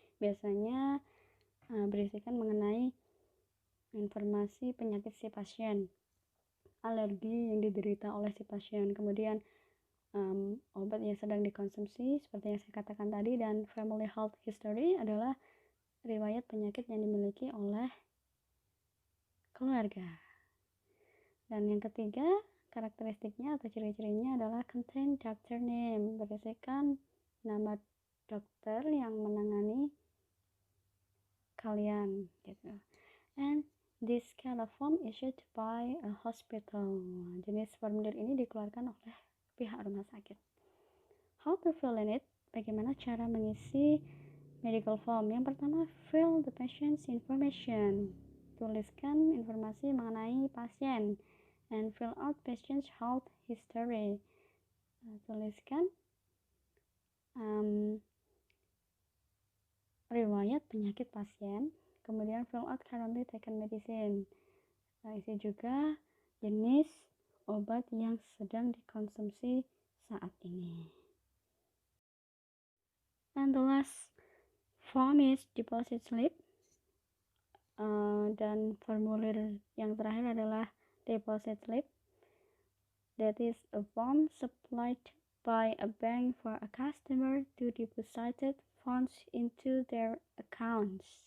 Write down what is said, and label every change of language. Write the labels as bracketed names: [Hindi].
[Indonesian] Biasanya berisikan mengenai informasi penyakit si pasien, alergi yang diderita oleh si pasien, kemudian obat yang sedang dikonsumsi seperti yang saya katakan tadi, dan [English] family health history [Indonesian] adalah riwayat penyakit yang dimiliki oleh keluarga. Dan yang ketiga, karakteristiknya atau ciri-cirinya adalah [English] contain doctor name, [Indonesian] berisikan nama dokter yang menangani kalian gitu. [English] And this kind of form issued by a hospital. [Indonesian] Jenis formulir ini dikeluarkan oleh pihak rumah sakit. [English] How to fill in it? [Indonesian] Bagaimana cara mengisi medical form? Yang pertama, [English] fill the patient's information. [Indonesian] Tuliskan informasi mengenai pasien. [English] And fill out patient's health history. [Indonesian] Tuliskan riwayat penyakit pasien. Kemudian [English] fill out currently taken medicine. [Indonesian] Isi juga jenis obat yang sedang dikonsumsi saat ini. [English] And the last form is deposit slip. [Indonesian] Dan formulir yang terakhir adalah deposit slip. [English] That is a form supplied by a bank for a customer to deposit funds into their accounts.